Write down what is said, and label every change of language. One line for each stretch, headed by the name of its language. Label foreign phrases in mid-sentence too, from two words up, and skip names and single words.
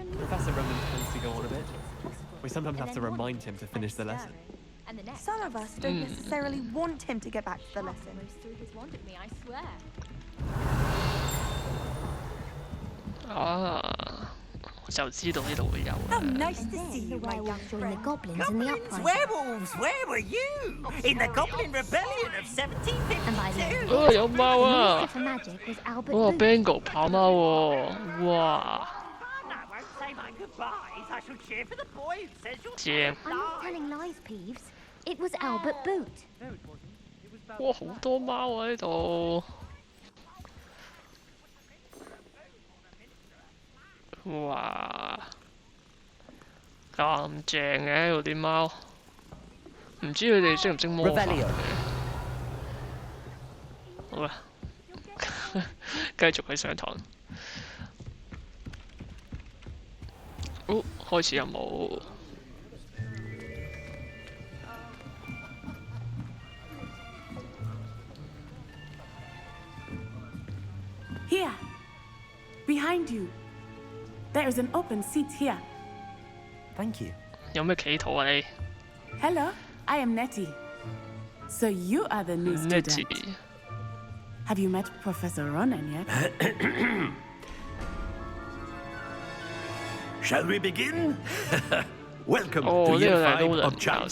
English: Professor Roman tends to go on a bit. We sometimes have to remind him to finish the lesson. Some of us don't necessarily want him to get back to the lesson. Threw his wand at me, I swear.
Cantonese: 啊，我就知道呢度會有
English: How 啦。 nice to see you, my young Join the friend. goblins in the uprising. Werewolves, where were you? In the Goblin Rebellion of And by the 1752.
Cantonese: 哦，有貓
English: The 啊 minister！for magic was Albert 哇 Booth.
Cantonese: ，Bingo 跑貓喎！哇，
English: I won't say my goodbyes. I shall cheer for the boy who says you're
Cantonese: 正！
English: I'm not telling lies, Peeves. It was Albert Boot.
Cantonese: 哇，好多貓啊呢度！哇，咁正嘅呢度啲貓，唔知佢哋識唔識魔法嘅？好啦， 繼續去上堂。哦，開始任務。
English: Here, behind you. There is an open seat here. Thank you.
Cantonese: 有咩企圖啊你
English: Hello, I am Nettie. So you are the new student. Have you met Professor Ronan yet? Shall we begin? Welcome to Year 5 of Charm.